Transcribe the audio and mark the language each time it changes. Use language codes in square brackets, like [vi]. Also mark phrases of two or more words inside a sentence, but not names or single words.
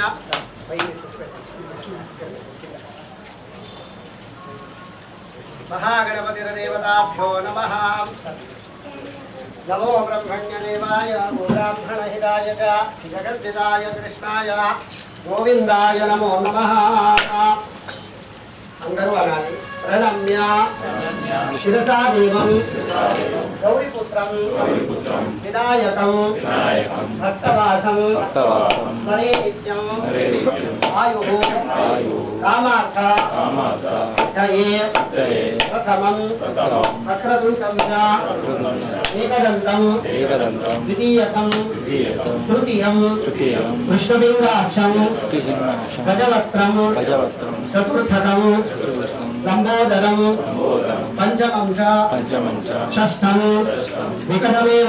[sa] మహాగణపతిర్దేవతాభ్యో నమః నమో బ్రహ్మణ్యదేవాయ బ్రాహ్మణహితాయ జగద్విదాయ కృష్ణాయ గోవిందాయ నమో నమః [te] అందరూ అనాలి [sa] ప్రణమ్య శిరసా దేవం గౌరీపుత్రం వినాయకం భక్తవాసం స్మరే నిత్యం ఆయు कामार्थ प्रथमं वक्रतुण्डं च एकदन्तं द्वितीयकं तृतीयं कृष्णबिम्बाक्षं गजवक्त्रं चतुर्थकं लम्बोदरं पंचमं च षष्ठं विकटमेव